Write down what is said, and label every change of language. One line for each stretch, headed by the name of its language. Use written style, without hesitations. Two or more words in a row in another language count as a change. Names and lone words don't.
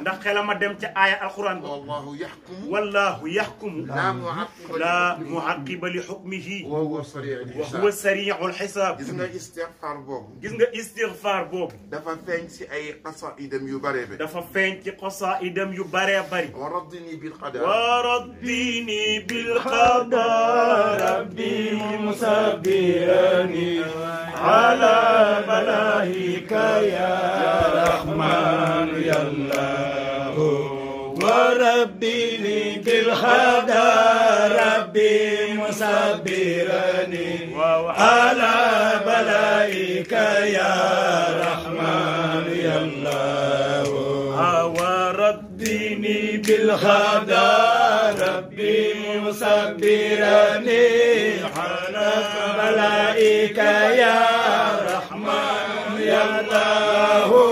Wolof: ndax xelama dem ca aaya alquran ba.
Arabic: والله يحكم. والله يحكم. laa معقب لحكمه. وهو سريع wa hisaab. هو سريع الحساب.
Wolof: gis nga istigfaar boobu. gis nga istigfaar boobu. dafa feeñ si ay qasaidam yu bare be. dafa feeñ ci qasaidam yu baree bari.
Arabic: وردني بالقدر. وردني بالقدر. ربي مصبرني على ملائكة يا رحمن يا الله وربي بالقدر ربي مصبرني صبرني على بلائك يا رحمن يا الله وردني بالهدى ربي مصبرني على بلائك يا رحمن يا الله